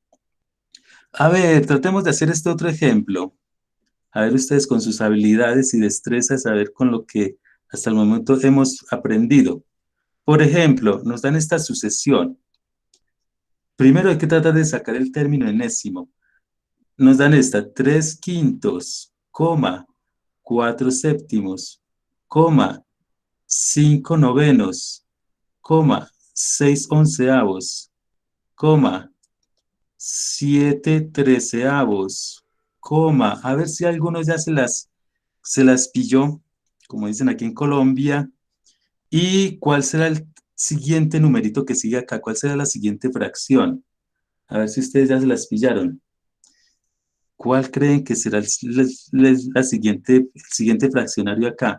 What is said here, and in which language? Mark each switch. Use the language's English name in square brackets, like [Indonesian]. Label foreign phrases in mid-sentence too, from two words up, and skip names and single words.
[Spanish] A ver, tratemos de hacer este otro ejemplo. A ver ustedes con sus habilidades y destrezas, a ver con lo que hasta el momento hemos aprendido. Por ejemplo, nos dan esta sucesión. Primero hay que tratar de sacar el término enésimo. Nos dan esta 3 quintos, coma, 4 séptimos, coma, 5 novenos, coma, 6 onceavos, coma, 7 treceavos, coma. A ver si algunos ya se las pilló, como dicen aquí en Colombia. ¿Y cuál será el siguiente numerito que sigue acá? ¿Cuál será la siguiente fracción? A ver si ustedes ya se las pillaron. ¿Cuál creen que será el siguiente fraccionario acá?